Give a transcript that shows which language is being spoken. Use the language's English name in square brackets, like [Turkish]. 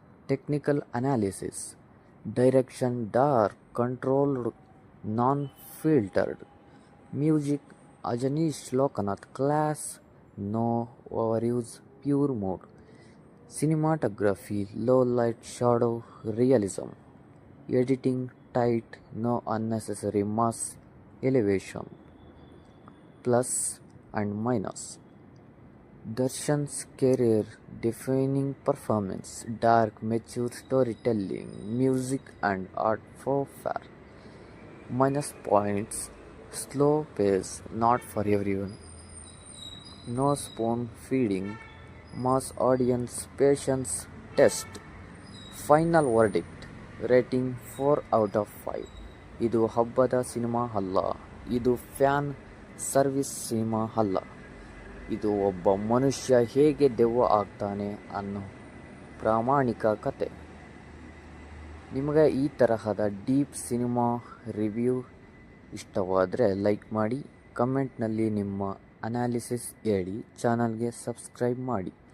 [English] Technical analysis. Direction dark, controlled, non filtered. Music Ajaneesh Loknath. Class, no overuse, pure mode. Cinematography low light, shadow, realism. Editing tight, no unnecessary mass elevation, plus and minus. Darshan's career-defining performance, dark, mature storytelling, music and art for minus points, slow pace, not for everyone, no spoon feeding, mass audience patience test. Final verdict rating 4 out of 5. [Kannada] ಇದು ಹಬ್ಬದ cinema ಅಲ್ಲ, ಇದು fan service cinema ಅಲ್ಲ, ಇದು ಒಬ್ಬ ಮನುಷ್ಯ ಹೇಗೆ ದೆವ್ವ ಆಗ್ತಾನೆ ಅನ್ನೋ ಪ್ರಾಮಾಣಿಕ ಕತೆ. ನಿಮಗೆ ಈ ತರಹದ ಡೀಪ್ ಸಿನಿಮಾ ರಿವ್ಯೂ ಇಷ್ಟವಾದರೆ ಲೈಕ್ ಮಾಡಿ, ಕಮೆಂಟ್ನಲ್ಲಿ ನಿಮ್ಮ ಅನಾಲಿಸಿಸ್ ಹೇಳಿ, ಚಾನಲ್ಗೆ ಸಬ್ಸ್ಕ್ರೈಬ್ ಮಾಡಿ.